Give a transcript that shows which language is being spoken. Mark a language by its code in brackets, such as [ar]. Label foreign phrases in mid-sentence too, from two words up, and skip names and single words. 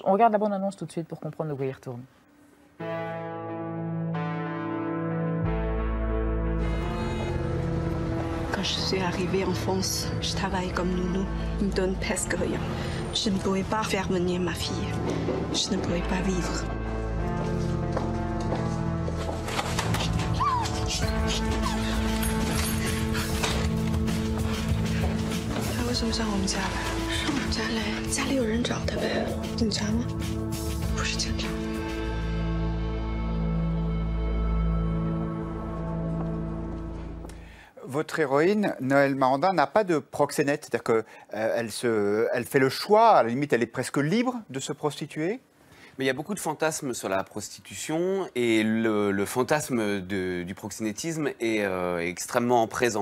[fr] On regarde la bande-annonce tout de suite pour comprendre de quoi il retourne. Quand je suis arrivée en France, je travaille comme nounou. Ils me donnent presque rien. Je ne pouvais pas faire venir ma fille. Je ne pouvais pas vivre. [zh] 他为什么上我们家来？上我们家来，家里有人找他呗。警察吗？不是警察。 [fr] Votre héroïne, Noëlle Marandin, n'a pas de proxénète, c'est-à-dire qu'elle fait le choix, à la limite elle est presque libre de se prostituer. Mais il y a beaucoup de fantasmes sur la prostitution et le fantasme du proxénétisme est extrêmement présent.